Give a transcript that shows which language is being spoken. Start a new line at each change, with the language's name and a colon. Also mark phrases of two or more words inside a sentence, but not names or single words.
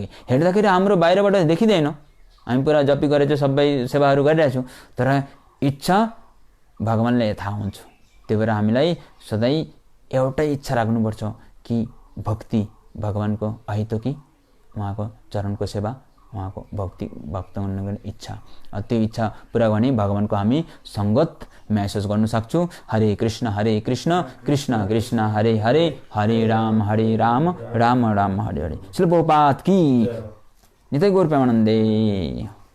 Nepali: हेर्दाखेरि हाम्रो बाहिरबाट देखिँदैन, हामी पुरा जपी गरेर सबै सेवाहरू गरिरहेछौँ, तर इच्छा भगवानले थाहा हुन्छ। त्यही भएर हामीलाई सधैँ एउटै इच्छा राख्नुपर्छ कि भक्ति भगवानको अहेतुकी, उहाँको चरणको सेवा, उहाँको भक्ति भक्त गर्ने इच्छा। त्यो इच्छा पुरा गर्ने भगवानको हामी संगत महसुस गर्न सक्छौँ।
Sanskrit: हरे कृष्ण कृष्ण कृष्ण हरे हरे, हरे राम राम राम हरे हरे।
Hindi: श्रील प्रभुपाद की निताई गौर प्रेमानंदे।